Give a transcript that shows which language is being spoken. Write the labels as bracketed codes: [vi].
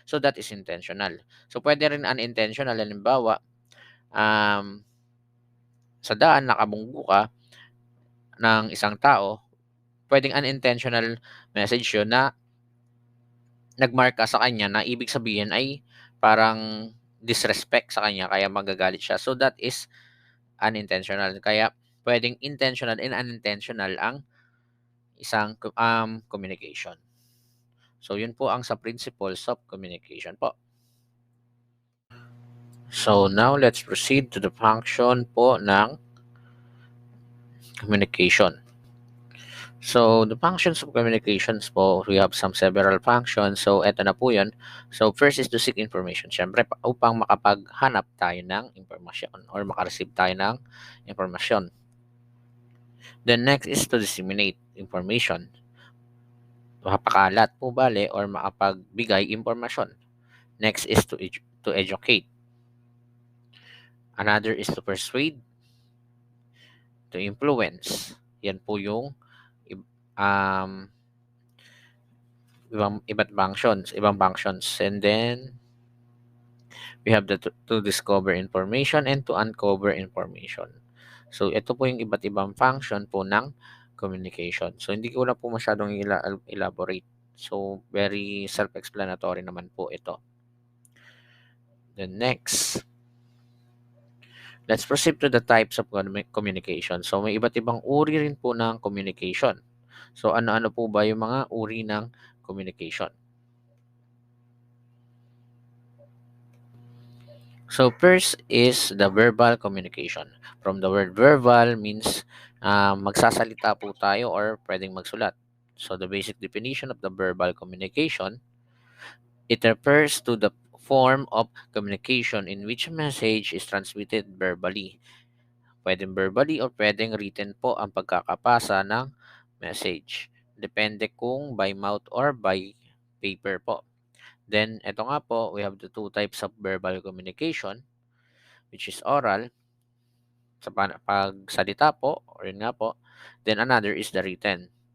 [en] So that is intentional. [tl] So pwede rin unintentional, halimbawa, um, sa daan nakabunggo ka ng isang tao, pwedeng unintentional message yun na nagmark ka sa kanya na ibig sabihin ay parang disrespect sa kanya kaya magagalit siya. [en] So that is unintentional. [tl] Kaya pwedeng intentional and unintentional ang isang communication. So yun po ang sa principles of communication po. [en] So now let's proceed to the function po ng communication. So the functions of communications po, we have some several functions. [tl] So eto na po yun. [en] So first is to seek information. [tl] Siyempre, upang makapaghanap tayo ng informasyon or makareceive tayo ng informasyon. [en] Then next is to disseminate information. [tl] Makapakalat po bale or makapagbigay impormasyon. [en] Next is to educate. Another is to persuade, to influence. [tl] Yan po yung um, ibang functions. [en] And then we have to discover information and to uncover information. [tl] So ito po yung iba't ibang function po ng communication. So hindi ko na po masyadong elaborate. So very self-explanatory naman po ito. [en] Then next, let's proceed to the types of communication. [tl] So may iba't ibang uri rin po ng communication. So ano-ano po ba yung mga uri ng communication? [en] So first is the verbal communication. From the word verbal means [tl] magsasalita po tayo or pwedeng magsulat. [en] So the basic definition of the verbal communication, it refers to the form of communication in which a message is transmitted verbally. [tl] Pwedeng verbally or pwedeng written po ang pagkakapasa ng message. [en] Depende kung by mouth or by paper po. Then, ito nga po, we have the two types of verbal communication, which is oral, [tl] sa pagsalita po, or yun nga po. [en] Then, another is the written.